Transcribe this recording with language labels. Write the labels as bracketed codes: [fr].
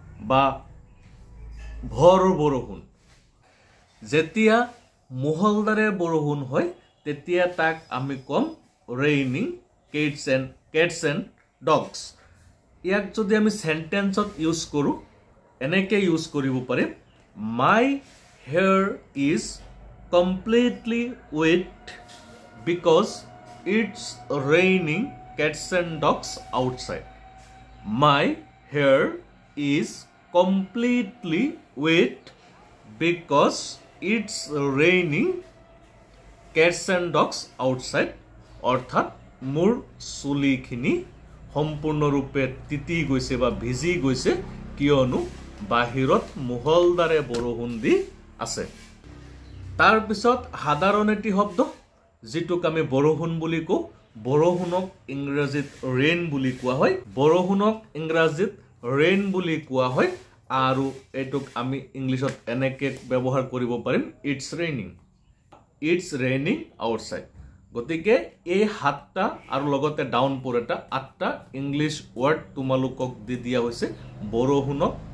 [as] বা ভৰ বৰষুণ যেতিয়া মুহলদাৰে বৰষুণ হয় তেতিয়া তাক আমি কম [en] raining cats and dogs [as] ইয়াক যদি আমি সেন্টেন্সত ইউজ কৰোঁ এনেকৈ ইউজ কৰিব পাৰিম [en] My hair is completely wet because it's raining cats and dogs outside. My hair is completely wet because it's raining cats and dogs outside. [as] অৰ্থাৎ মোৰ চুলিখিনি সম্পূৰ্ণৰূপে তিতি গৈছে বা ভিজি গৈছে কিয়নো বাহিৰত মুহলদাৰে বৰষুণ দি আছে তাৰ পিছত সাধাৰণ এটি শব্দ যেটোক আমি বৰষুণ বুলি কওঁ বৰষুণক ইংৰাজীত ৰেইন বুলি কোৱা হয় বৰষুণক ইংৰাজীত ৰেইন বুলি কোৱা হয় আৰু এটোক আমি ইংলিছত এনেকৈ ব্যৱহাৰ কৰিব পাৰিম [en] it's raining outside [as] গতিকে এই সাতটা আৰু লগতে ডাউন পৰ এটা আঠটা ইংলিছ ৱৰ্ড তোমালোকক দি দিয়া হৈছে বৰষুণক